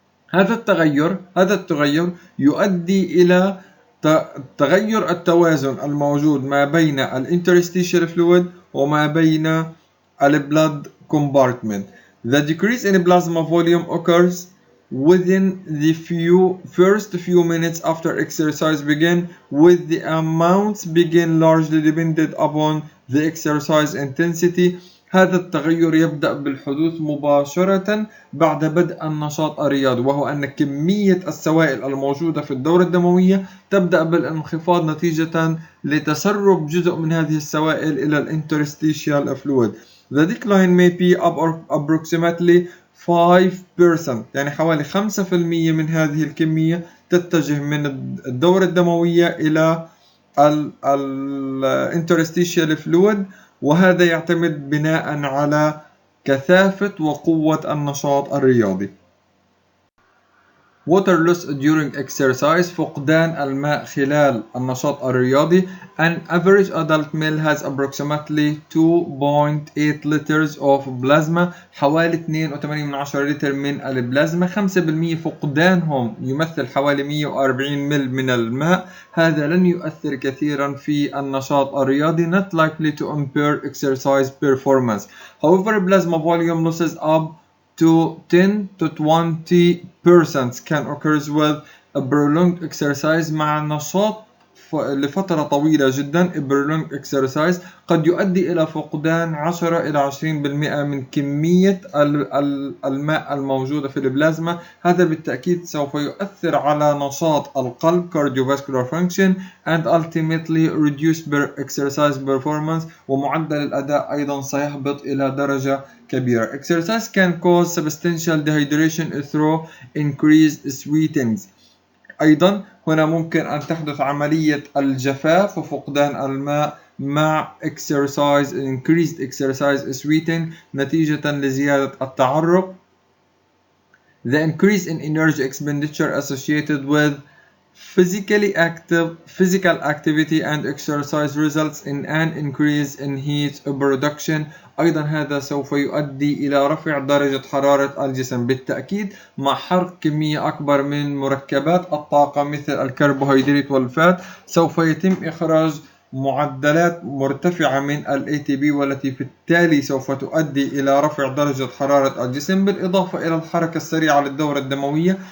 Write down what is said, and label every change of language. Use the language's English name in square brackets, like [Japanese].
[Arabic] هذا التغير يؤدي إلى تغير التوازن الموجود ما بين الانترستيشال فلويد وما بين البلاد compartment. [English] The decrease in plasma volume occurs within the first few minutes after exercise begin, with the amounts begin largely dependent upon the exercise intensity. [Arabic] هذا التغير يبدأ بالحدوث مباشرة بعد بدء النشاط الرياضي، وهو أن كمية السوائل الموجودة في الدورة الدموية تبدأ بالانخفاض نتيجة لتسرب جزء من هذه السوائل إلى الانترستيشيال fluid. [English] The decline may be approximately 5%، [Arabic] يعني حوالي 5% من هذه الكمية تتجه من الدورة الدموية إلى الانترستيشيال fluid، وهذا يعتمد بناء على كثافة وقوة النشاط الرياضي. [English] Water loss during exercise، [Arabic] فقدان الماء خلال النشاط الرياضي. [English] An average adult male has approximately 2.8 liters of plasma، [Arabic] حوالي 2.8 لتر من البلازما. 5% فقدانهم يمثل حوالي 140 مل من الماء. هذا لن يؤثر كثيرا في النشاط الرياضي، [English] not likely to impair exercise performance. However, plasma volume losses up to 10 to 20% can occur with a prolonged exercise. [Arabic] مع النشاط لفترة طويلة جدا prolonged exercise قد يؤدي إلى فقدان 10 إلى 20% من كمية الماء الموجودة في البلازما. هذا بالتأكيد سوف يؤثر على نشاط القلب [English] cardiovascular function and ultimately reduce exercise performance، [Arabic] ومعدل الأداء أيضا سيهبط إلى درجة كبيرة. [English] Exercise can cause substantial dehydration through increased sweating. [Arabic] أيضا هنا ممكن أن تحدث عملية الجفاف وفقدان الماء مع [English] increased exercise sweating [Arabic] نتيجة لزيادة التعرق. [English] The increase in energy expenditure associated with physical activity and exercise results in an increase in heat production. [Arabic] أيضا هذا سوف يؤدي إلى رفع درجة حرارة الجسم. بالتأكيد مع حرق كمية أكبر من مركبات الطاقة مثل الكربوهيدرات والفات سوف يتم إخراج معدلات مرتفعة من ال ATP، والتي بالتالي سوف تؤدي إلى رفع درجة حرارة الجسم، بالإضافة إلى الحركة السريعة للدورة الدموية.